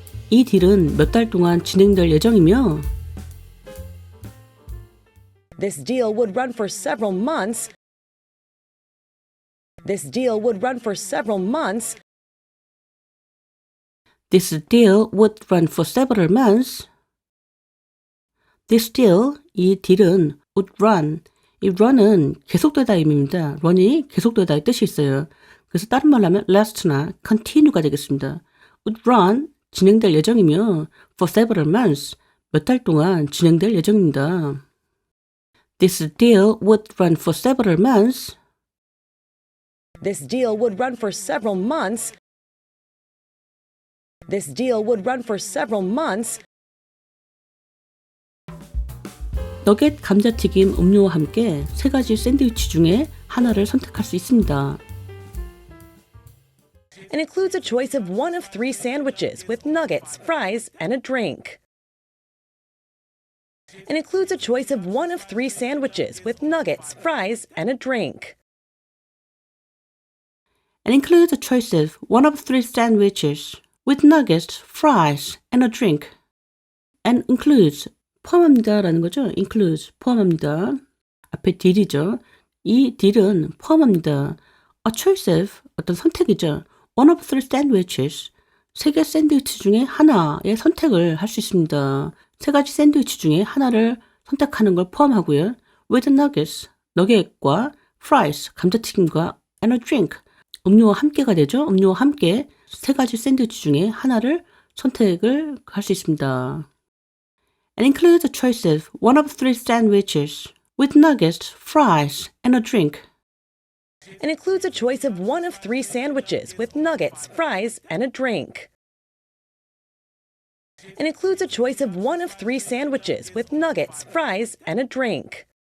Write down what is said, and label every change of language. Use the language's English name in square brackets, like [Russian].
[Korean] 이 딜은 몇 달 동안 진행될 예정이며 [English] This deal would run for several months. This deal would run for several months. This deal would run for several months. This deal, [Korean] 이 딜은 [English] would run, [Korean] 이 run은 계속되다 의미입니다. run이 계속되다의 뜻이 있어요. 그래서 다른 말로 하면 last나 continue가 되겠습니다. [English] would run, [Korean] 진행될 예정이며 [English] for several months, [Korean] 몇 달 동안 진행될 예정입니다. [English] This deal would run for several months. This deal would run for several months. This deal would run for several months. [Korean] 너겟, 감자튀김, 음료와 함께 세 가지 샌드위치 중에 하나를 선택할 수 있습니다. [English] And includes a choice of one of three sandwiches with nuggets, fries, and a drink. And includes a choice of one of three sandwiches with nuggets, fries, and a drink. And includes a choice of one of three sandwiches with nuggets, fries, and a drink. And includes, [Korean] 포함합니다 라는 거죠. [English] includes, [Korean] 포함합니다. 앞에 딜이죠. 이 딜은 포함합니다. [English] A choice of, [Korean] 어떤 선택이죠. [English] One of three sandwiches, [Korean] 세 개 샌드위치 중에 하나의 선택을 할 수 있습니다. 세 가지 샌드위치 중에 하나를 선택하는 걸 포함하고요. [English] With nuggets, [Korean] 너겟과 [English] fries, [Korean] 감자튀김과 [English] and a drink, [Korean] 음료와 함께가 되죠. 음료와 함께 세 가지 샌드위치 중에 하나를 선택을 할 수 있습니다. [English] And includes a choice of one of three sandwiches with nuggets, fries, and a drink. And includes a choice of one of three sandwiches with nuggets, fries, and a drink. And includes a choice of one of three sandwiches with nuggets, fries, and a drink.